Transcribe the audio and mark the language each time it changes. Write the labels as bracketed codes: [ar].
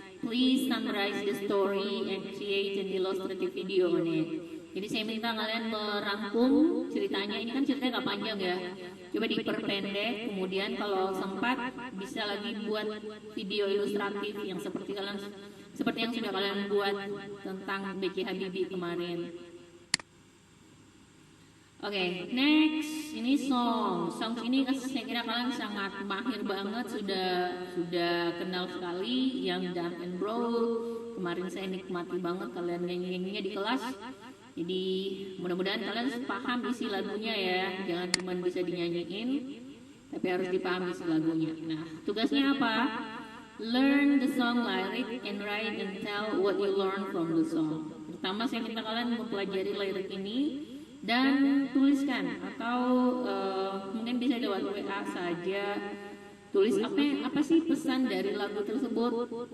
[en] Please summarize the story and create an illustrative video on it. [id] Jadi saya minta kalian merangkum ceritanya. Ini kan ceritanya gak panjang ya. Coba diperpendek. Kemudian kalau sempat bisa lagi buat video ilustratif yang seperti yang sudah kalian buat tentang B.J. Habibie kemarin. Oke, next ini songs ini saya kira kalian sangat mahir banget, sudah kenal sekali yang Dumb and Broke. Kemarin saya nikmati banget kalian nyanyi-nyanyinya di kelas. Jadi mudah-mudahan kalian paham isi lagunya ya, jangan cuma bisa dinyanyiin, tapi harus dipahami isi lagunya. Nah, tugasnya apa? [en] Learn the song lyric and write and tell what you learn from the song. [id] Pertama saya minta kalian mempelajari lirik ini dan tuliskan, atau mungkin bisa lewat WA saja. Tulis apa sih pesan dari lagu tersebut.